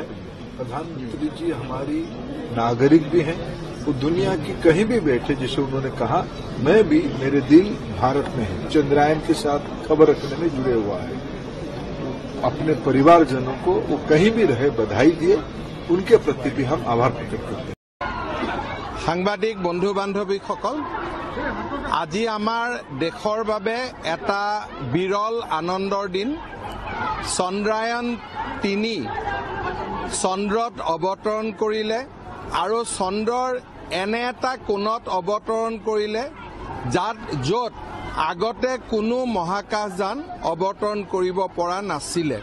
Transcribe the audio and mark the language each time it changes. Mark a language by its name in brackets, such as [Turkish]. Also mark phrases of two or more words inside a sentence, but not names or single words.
[Hindi] प्रधानमंत्री जी हमारी नागरिक भी हैं, वो दुनिया की कहीं भी बैठे, जिसे उन्होंने कहा मैं भी, मेरे दिल भारत में है। चंद्रयान के साथ खबर रखने में जुड़े हुआ है। अपने परिवारजनों को वो कहीं भी रहे बधाई दिए, उनके प्रति भी हम आभार प्रकट करते हैं। [Assamese] সাংবাদিক বন্ধু বান্ধৱীসকল, আজি আমাৰ দেশৰ বাবে এটা বিৰল আনন্দৰ দিন। চন্দ্ৰায়ন-3 চন্দ্ৰত অৱতৰণ কৰিলে আৰু চন্দ্ৰৰ এনে এটা কোণত অৱতৰণ কৰিলে য'ত আগতে কোনো মহাকাশযান অৱতৰণ কৰিব পৰা নাছিলে।